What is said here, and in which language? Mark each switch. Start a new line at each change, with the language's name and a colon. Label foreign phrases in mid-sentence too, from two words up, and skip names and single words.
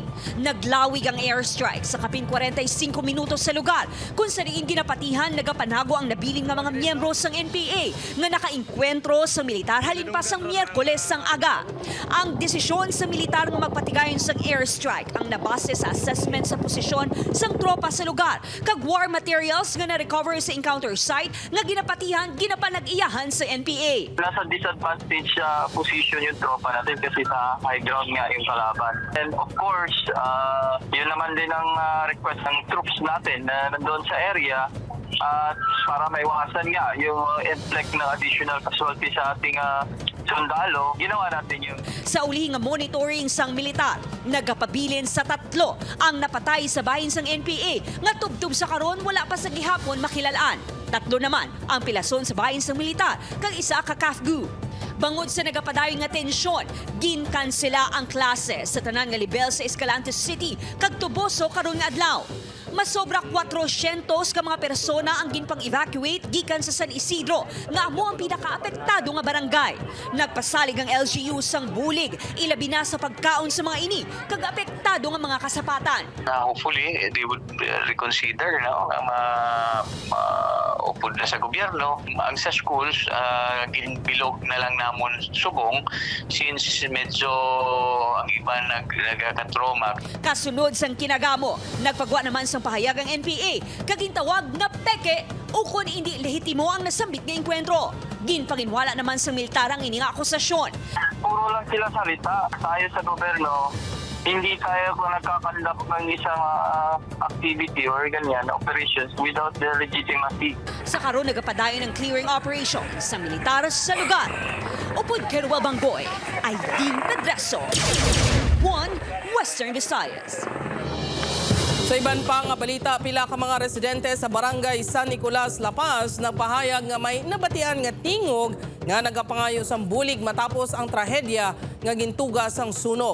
Hiligaynon: Naglawig ang airstrike sa kapin 45 minutos sa lugar kung sa diin ginapatihan nagapanago ang nabiling nga mga miyembro sang NPA nga nakainkwentro sa militar halin pa sang Miyerkules sang aga. Ang desisyon sa militar nga magpatigayon sang airstrike ang nabase sa assessment sa posisyon sang tropa sa lugar kag
English: war materials
Hiligaynon: nga na-recover sa
English: encounter site
Hiligaynon: nga ginapatihan ginapanag-iyahan sa NPA.
Filipino: Nasa
English: disadvantage position
Filipino: yung tropa natin kasi sa
English: high ground
Filipino: nga yung kalaban.
English: And of course,
Filipino: yun naman din ang request ng troops natin na nandoon sa area at para maiwasan nga yung inflict na
English: additional casualty
Filipino: sa ating sundalo, ginawa natin yun.
Hiligaynon: Sa uli nga monitoring sang militar, nagapabilin sa 3 ang napatay sa bahin sang NPA nga tubtub sa karon wala pa sa gihapon makilalaan. 3 naman ang pilason sa bahin sang militar kag isa ka KAFGU. Bangod sa nagapadayon nga tensyon, ginkansela ang klase sa tanan nga level sa Escalante City kag Tuboso karon nga adlaw. Masobra 400 ka mga persona ang ginpang-evacuate gikan sa San Isidro nga amo ang pinakaapektado nga barangay. Nagpasalig ang LGU sang bulig, ilabi na sa pagkaon sa mga ini kag apektado nga mga kasapatan.
English: Hopefully, they would reconsider
Hiligaynon: upod na sa gobyerno. Ang sa schools, bilog na lang namon subong since medyo ang iba nagkakatroma. Kasunod sang kinagamo, nagpagwa naman sang pahayag ang NPA kagintawag na peke o kung hindi lehitimo ang nasambit nga enkwentro. Ginpanginwala naman sa militar ang ining akusasyon.
Filipino: Puro lang sila salita. Tayo sa gobyerno, hindi tayo kung nagkakandak ng isang activity or ganyan,
English: operations without the legitimacy.
Hiligaynon: Sa karon nagapadayon ng
English: clearing operation
Hiligaynon: sa militar sa lugar. Upod Keruel Banggoy, Aileen Pedreso, One Western Visayas. Sa iban pa nga balita, pila ka mga residente sa barangay San Nicolas, La Paz nagpahayag nga may nabatian nga tingog nga nagapangayo sang bulig matapos ang trahedya nga gintugas ang sunog.